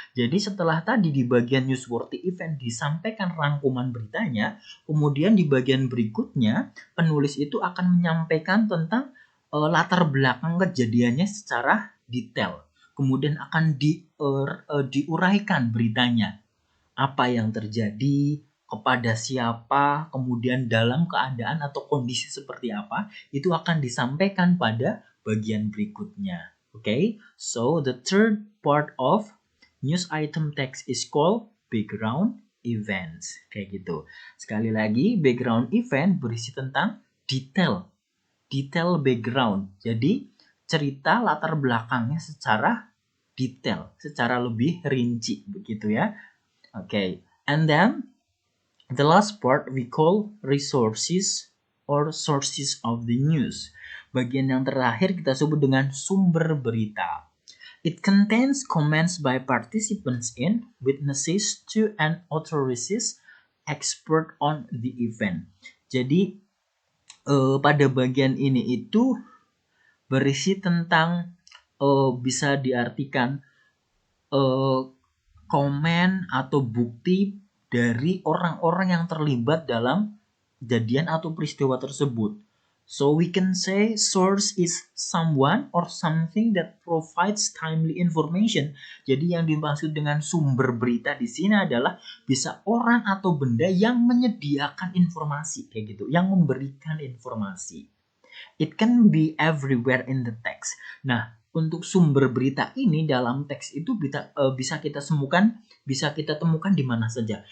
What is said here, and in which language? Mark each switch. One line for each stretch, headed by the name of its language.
Indonesian: Jadi setelah tadi di bagian newsworthy event disampaikan rangkuman beritanya, kemudian di bagian berikutnya penulis itu akan menyampaikan tentang latar belakang kejadiannya secara detail. Kemudian akan diuraikan beritanya. Apa yang terjadi, kepada siapa, kemudian dalam keadaan atau kondisi seperti apa, itu akan disampaikan pada bagian berikutnya.
English: Okay, so the third part of news item text is called background
Indonesian: events. Kayak gitu. Sekali lagi, background event berisi tentang detail background. Jadi, cerita latar belakangnya secara detail, secara lebih rinci begitu ya. Okay.
English: And then the last part we call resources or sources of the news.
Indonesian: Bagian yang terakhir kita sebut dengan sumber berita.
English: It contains comments by participants in, witnesses to, and authorities expert on the event.
Indonesian: Jadi pada bagian ini itu berisi tentang bisa diartikan komen atau bukti dari orang-orang yang terlibat dalam kejadian atau peristiwa tersebut.
English: So we can say source is someone or something that provides timely information.
Indonesian: Jadi yang dimaksud dengan sumber berita di sini adalah bisa orang atau benda yang menyediakan informasi kayak gitu, yang memberikan informasi.
English: It can be everywhere in the text.
Indonesian: Nah, untuk sumber berita ini dalam teks itu bisa kita temukan di mana saja.